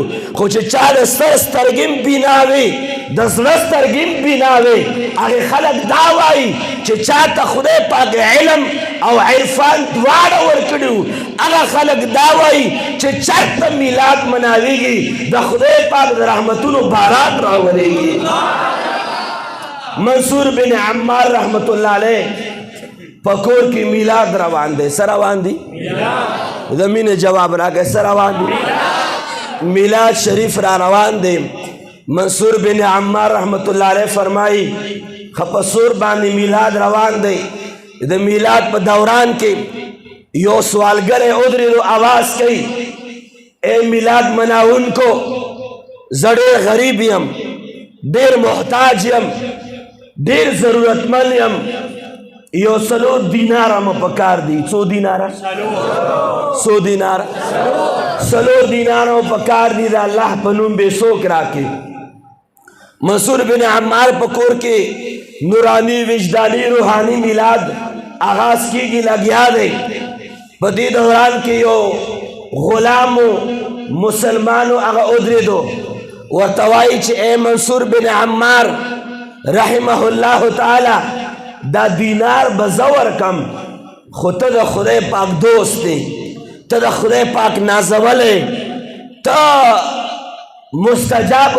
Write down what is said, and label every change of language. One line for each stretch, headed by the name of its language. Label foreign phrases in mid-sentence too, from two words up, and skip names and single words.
Pashto: خو چې چا د سر سترګې هم بینا وي د زړه سترګې هم بینا وي، هغې خلک دا وایي چې چا ته خدای پاک علم او عرفان دواړه ورکړي وو، هغه خلک دا وایي چې چېرته میلاد مناویږي د خدای پاک د رحمتونو باران راولېږي. منصور بن عمار
Arabic: رحمت الله علیه
Pashto: پکور کی میلاد روان دے، سر روان دی زمین جواب را کے سر روان دی میلاد شریف را روان دے. منصور بن عمار
Arabic: رحمت اللہ علیہ
Pashto: فرمائی خپسور باندې میلاد روان دے. د میلاد په دوران کې یو سوالګر ودرېدو آواز کوي اے میلاد مناون کو زړې غریب یم، ډېر محتاج یم، ډېر ضرورتمند یم، یو 4 دیناره مو پکار دی. 100 دیناره 100 دیناره 4 دیناره مو پکار دی د الله په نوم به څوک راکړي. منصور بن عمار په کور کې نورانی وجدانی روحانی میلاد آغاز کیږي لګیا دی. په دې دوران کې یو غلامو مسلمانو هغه ودرېدو ورته وایي چې اے منصور بن عمار
Arabic: رحمه الله تعالی
Pashto: دا دینار بزور کم، خو ته د خدای پاک دوست دی، ته د خدای پاک نازولی، ته مستجاب